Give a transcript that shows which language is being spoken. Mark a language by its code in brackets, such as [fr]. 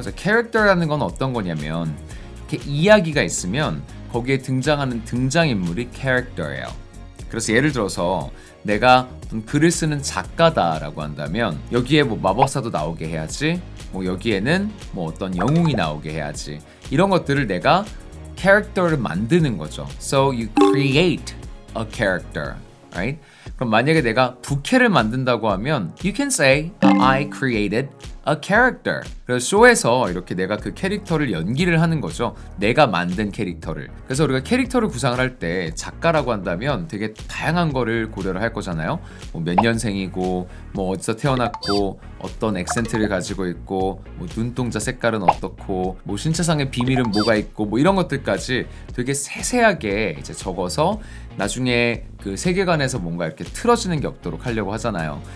[ko] 자, character라는 건 어떤 거냐면 이렇게 이야기가 있으면 거기에 등장하는 등장인물이 character예요. 그래서 예를 들어서 내가 글을 쓰는 작가다라고 한다면 여기에 마법사도 나오게 해야지, 여기에는 어떤 영웅이 나오게 해야지, 이런 것들을 내가 캐릭터를 만드는 거죠. [en] So you create a character, right? [ko] 그럼 만약에 내가 부캐를 만든다고 하면 [en] you can say I created a character. [ko] 그래서 쇼에서 이렇게 내가 그 캐릭터를 연기를 하는 거죠. 내가 만든 캐릭터를. 그래서 우리가 캐릭터를 구상을 할 때 작가라고 한다면 되게 다양한 거를 고려를 할 거잖아요. 몇 년생이고, 어디서 태어났고, 어떤 액센트를 가지고 있고, 눈동자 색깔은 어떻고, 신체상의 비밀은 뭐가 있고, 이런 것들까지 되게 세세하게 이제 적어서 나중에 그 세계관에서 뭔가 이렇게 틀어지는 게 없도록 하려고 하잖아요.